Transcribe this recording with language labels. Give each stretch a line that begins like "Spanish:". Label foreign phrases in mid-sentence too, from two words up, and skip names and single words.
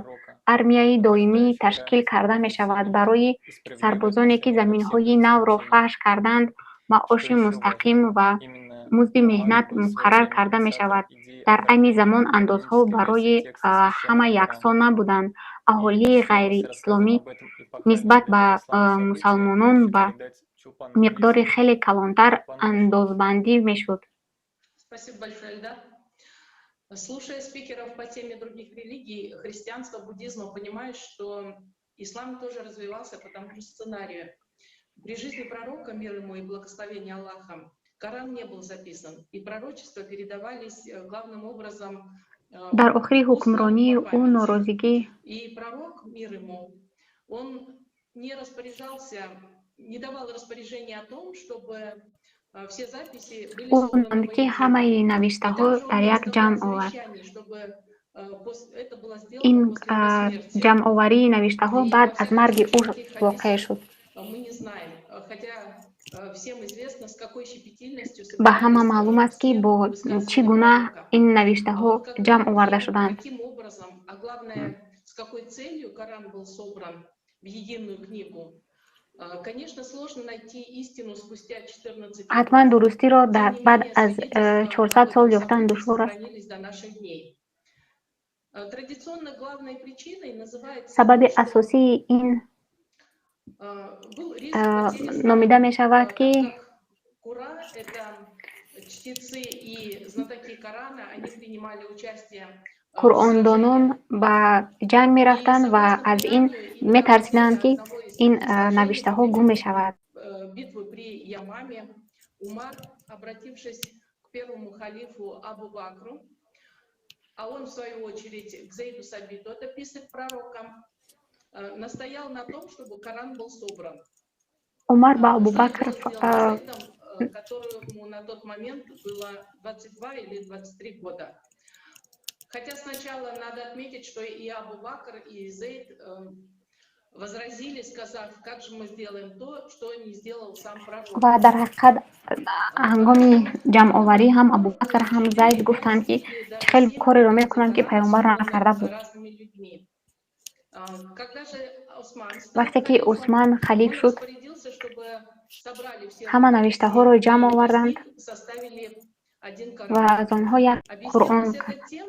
Tajik: Армияи доимӣ ташкил карда мешавад. Барои сарбозоне, ки заминҳои навро фаҳш карданд, маоши мустақим ва музди меҳнат муқаррар карда мешавад. Дар айни замон андозҳо барои ҳама яксон набуданд. Аҳолии ғайриисломӣ нисбат ба мусалмонон ба миқдори хеле калонтар андозбандӣ мешуд.
Russian: Спасибо большое, Эльдар. Слушая спикеров по теме других религий, христианства, буддизма, понимаешь, что ислам тоже развивался по тому же сценарию. При жизни пророка, мир ему и благословение Аллаха, Коран не был записан, и пророчества передавались главным образом
Tajik: дар охири ҳукмронии ӯ норозигӣ
Russian: и пророк, мир ему, он не распоряжался, не давал распоряжения о том, чтобы все записи были
Tajik: ӯ
Russian: собраны
Tajik: монд, ки ҳамаи навиштаҳо дар як ҷамъ овард. Ин ҷамъоварии навиштаҳо баъд аз марги ӯ воқеъ шуд.
Russian: Мы не знаем, хотя всем известно, с какой щепетильностью
Tajik: Ба ҳама маълум аст, ки бо чӣ гуна ин навиштаҳо ҷамъ оварда шуданд.
Russian: каким образом, а главное, с какой целью Коран был собран в единую книгу. Конечно, сложно найти истину спустя 14 веков.
Tajik: ҳатман дурустиро баъд аз 400 сол ёфтан душвор аст.
Russian: Традиционно главной причиной называется
Tajik: сабаби асосии ин номида мешавад, ки
Russian: Кура, это чтецы и знатоки Корана, они принимали участие
Tajik: қуръондонон ба ҷанг мерафтанд ва аз ин метарсиданд, ки ин навиштаҳо гум мешавад.
Russian: Битвы при Ямаме Умар, обратившись к первому халифу Абу Бакру, а он в свою очередь к Зейду Сабиту, это писарь пророка, настоял на том, чтобы Коран был собран.
Tajik: Умар ба Абу Бакр,
Russian: которому на тот момент было 22 или 23 года. Хотя сначала надо отметить, что и Абу Бакр, и Зейд возразили, сказав, как же мы сделаем то, что не сделал сам пророк.
Tajik: ва дар ҳақиқат ҳангоми ҷамъоварӣ ҳам Абу Бакр ҳам Зайд гуфтанд, ки чӣ хел кореро мекунанд, ки пайғамбар накарда буд. Вақте ки Усман халиф шуд, ҳама навиштаҳоро ҷамъ оварданд ва аз онҳо як Қуръон кард.